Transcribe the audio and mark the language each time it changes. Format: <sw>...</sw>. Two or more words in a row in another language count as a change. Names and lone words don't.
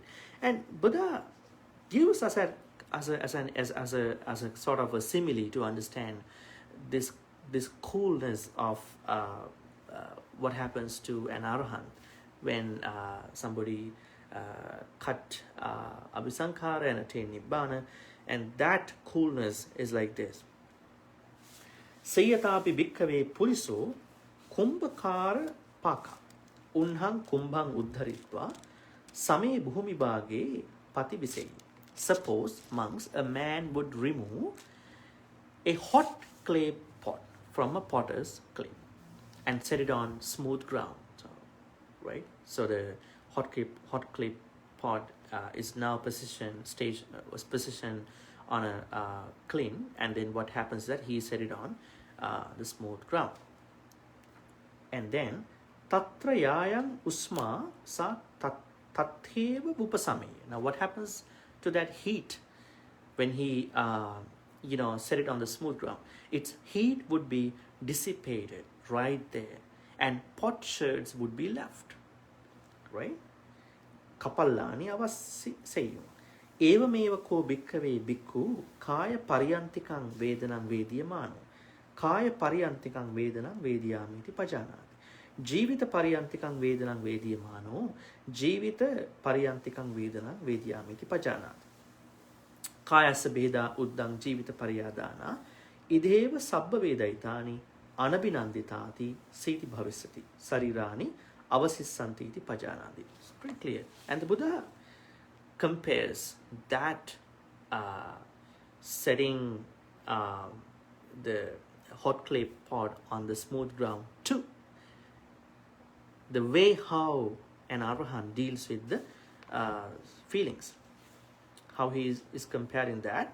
<en>And Buddha gives us as a sort of a simile to understand this coolness of what happens to an arahant when somebody cut Abhisaṅkhāra and attain Nibbana, and that coolness is like this.</en> <pi>Sayyatapi bhikkhave puriso kumbhakara paka unhang kumbhang uddharitva same bhumi bhage pativiseyi.</pi> <en>Suppose, monks, a man would remove a hot clay pot from a potter's clay and set it on smooth ground. Right? So the hot clay pot is now positioned on a clean, and then what happens is that he set it on the smooth ground. And then</en> <pi>tatra yayam usma sa tatheva upasame.</pi> <en>Now what happens to that heat when he set it on the smooth ground? Its heat would be dissipated right there, and pot sherds would be left, right?</en> <pi>Kapallani avasseyum. Evameva ko bhikkave bhikkhu kaya pariyantikang vedanang vediyamano, kaya pariyantikang vedanang vediyamiti pajanati. Jivita pariyantikang vedanang vediyamano, jivita pariyantikang vedanang vediyamiti pajanati. Kayasa bheda uddang jivita pariyadana idheva sabba vedaitani anabhinanditati siti bhavisati sarirani avasissanti iti pajanati.</pi> <en>It's pretty clear. And the Buddha compares that setting the hot clay pot on the smooth ground to the way how an arahant deals with the feelings, how he is comparing that.</en>